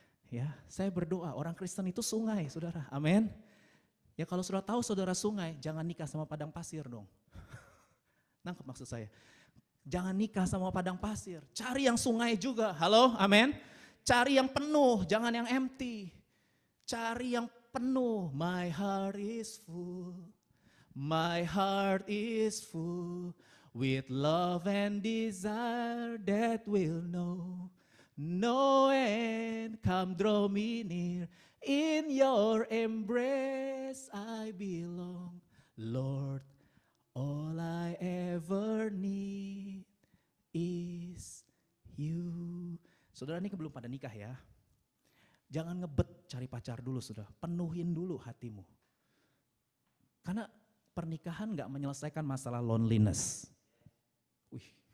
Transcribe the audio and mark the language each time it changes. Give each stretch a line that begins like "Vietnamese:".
Indonesian: Ya, saya berdoa orang Kristen itu sungai, saudara. Amin. Ya kalau sudah tahu saudara sungai, jangan nikah sama padang pasir dong. Nangkep maksud saya? Jangan nikah sama padang pasir, cari yang sungai juga, halo, amin. Cari yang penuh, jangan yang empty. Cari yang penuh,
English: my heart is full. My heart is full with love and desire that will know no end. Come draw me near. In your embrace I belong, Lord, all I ever need is you.
Indonesian: Saudara ini belum pada nikah ya. Jangan ngebet cari pacar dulu saudara, penuhin dulu hatimu. Karena pernikahan gak menyelesaikan masalah loneliness. Wih.